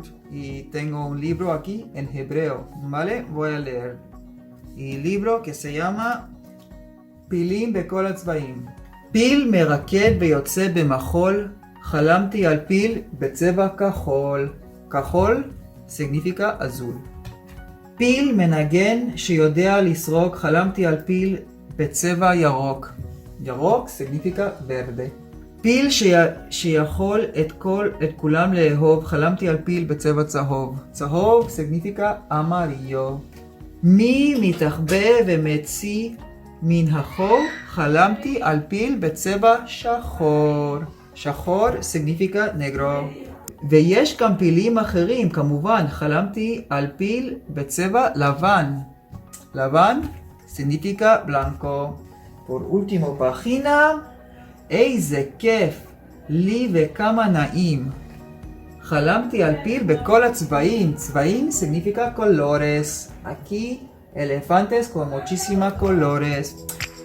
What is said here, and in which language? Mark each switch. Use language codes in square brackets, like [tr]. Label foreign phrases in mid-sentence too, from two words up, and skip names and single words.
[es] Y tengo un libro aquí en hebreo, ¿vale? Voy a leer. Y libro que se llama פילים בכל הצבעים. [he] פיל מרקד ויוצא במחול, חלמתי על פיל בצבע כחול. [es] כחול significa azul. [he] פיל מנגן שיודע לסרוק, חלמתי על פיל בצבע ירוק. [es] ירוק significa verde. [he] פיל שיכול את כולם לאהוב, חלמתי על פיל בצבע צהוב. [es] צהוב significa amarillo. [he] מי מתחבא ומציא מן החור, חלמתי על פיל בצבע שחור. [es] שחור significa negro. [he] ויש גם פילים אחרים, כמובן, חלמתי על פיל בצבע לבן. [es] לבן significa blanco. Por último página, [he] איזה כיף, לי וכמה נעים. חלמתי על פיל בכל הצבעים. [es] צבעים significa colores. Aquí elefantes con muchísimos colores.